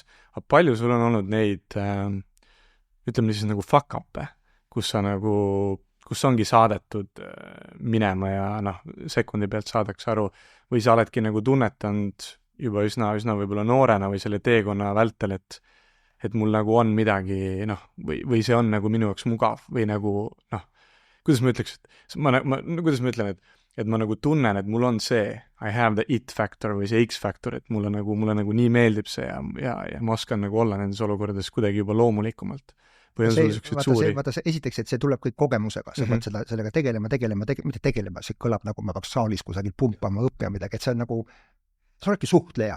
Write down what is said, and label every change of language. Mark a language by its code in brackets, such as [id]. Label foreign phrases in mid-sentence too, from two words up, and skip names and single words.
[et] Aga palju sul on olnud neid, ütleme siis nagu fuck-up'e, kus ongi saadetud minema ja sekundi pealt saadakse aru, või sa oledki nagu tunnetanud juba üsna võib-olla noorena või selle teekonna vältel, et mul nagu on midagi, või see on nagu minu jaoks mugav või nagu, kuidas ma ütleks, kuidas ma ütlen, et ma nagu tunnen, et mul on see, [en] I have the it factor [et] või see [en] X factor, [et] et mulle nagu nii meeldib see ja ma oskan nagu olla nendes olukordades kuidagi juba loomulikumalt. Või on sul sellised suuri? Vaata, esiteks, et see tuleb kõik kogemusega, sa pead sellega tegelema, mitte tegelema, see kõlab nagu ma peaks saalis kusagil pumpama, õppima midagi, et see on nagu sa oledki suhtleja.